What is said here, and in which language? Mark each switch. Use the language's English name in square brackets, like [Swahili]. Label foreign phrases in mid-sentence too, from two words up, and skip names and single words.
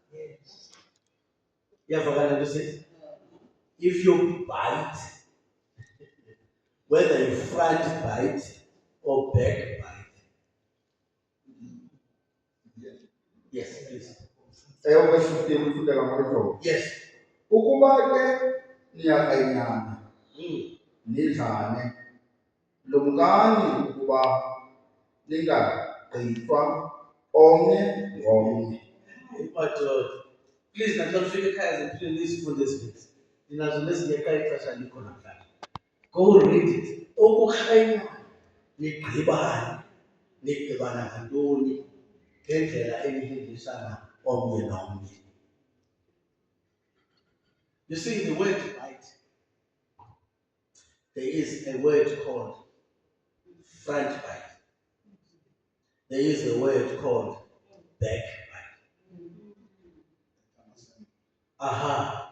[English] You have forgotten to say? If you bite, whether you front bite or back bite. Yes, please. Yes. [Xhosa] Ukuba ke niyakanyana Mm. nidlane, lumkani ukuba ningagqithwa omnye ngomnye. [English] But please, [Xhosa] naxa ufika ekhaya ziphinde nisifunde ezininzi. Ndinazo nezingeka ixesha likho namhlanje. [English] Go read it. [Xhosa] Ukukrenya nigqibane. Nigqibana ngantoni? Ngendlela enihindisana omnye nomnye. [English] You see, the word bite, there is a word called front bite. There is a word called back bite. Aha.